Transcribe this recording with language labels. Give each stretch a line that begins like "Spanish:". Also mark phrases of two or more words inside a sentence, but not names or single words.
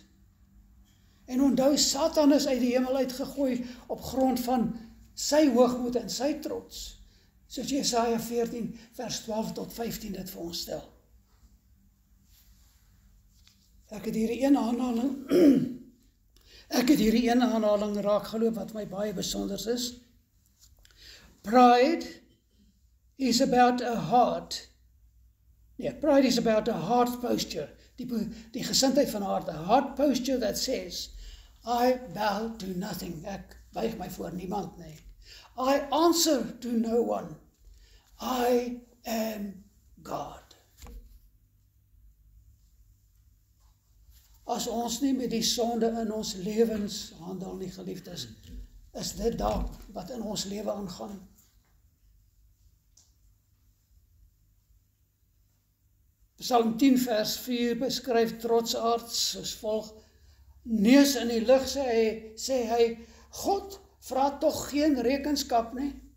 Afrikaans: En onthou, Satan is uit die hemel uitgegooi op grond van sy hoogmoed en sy trots. Soos Jesaja 14 vers 12 tot 15 dit vir ons stel. Ek het hierdie een aanhaling raak geloop wat my baie besonders is.
English: Pride is about a heart posture,
Afrikaans: die gesindheid van hart,
English: a heart posture that says, I bow to nothing,
Afrikaans: ek buig my voor niemand nie.
English: I answer to no one, I am God.
Afrikaans: As ons nie met die sonde in ons lewens handel nie, geliefdes, is dit dalk wat in ons lewe aangaan. Psalm 10 vers 4 beskryf trotsaards soos volg, neus in die lug sê hy, God vra tog geen rekenskap nie.